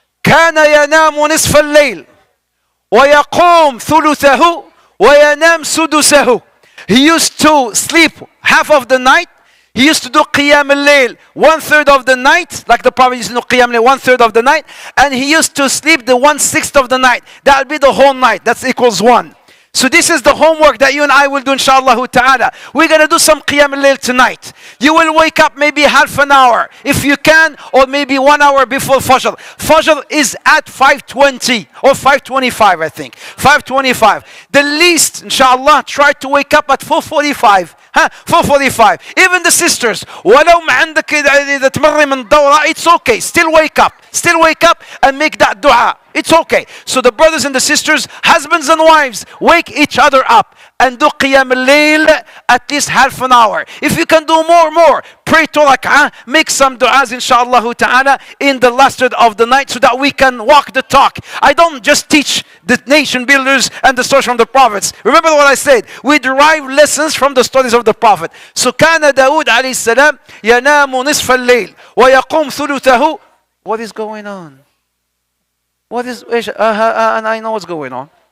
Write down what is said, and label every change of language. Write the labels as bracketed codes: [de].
[ar] كان ينام نصف الليل ويقوم ثلثه وينام سدسه. [en] He used to sleep half of the night. He used to do qiyam al-layl 1/3 of the night, like the Prophet used to do qiyam al-layl 1/3 of the night, and he used to sleep the 1/6 of the night. That would be the whole night. That equals 1. So this is the homework that you and I will do, inshallah ta'ala. We're going to do some qiyam al-layl tonight. You will wake up maybe half an hour, if you can, or maybe 1 hour before Fajr. Fajr is at 5:20 or 5:25, I think. 5:25. The least, inshallah, try to wake up at 4:45. 4:45. Even the sisters, [ar] ولو ما عندك إذا تمري من دورة, [en] it's okay. Still wake up and make that dua. It's okay. So the brothers and the sisters, husbands and wives, wake each other up and do qiyam al-layl at least half an hour. If you can do more, pray 2 rak'ah, make some du'as inshallah ta'ala in the last third of the night so that we can walk the talk. I don't just teach the nation builders and the stories from the prophets. Remember what I said, we derive lessons from the stories of the prophet. [ar] So كان داود عليه السلام ينام نصف الليل ويقوم ثلثه. [en] What is going on? What is and I know what's going on.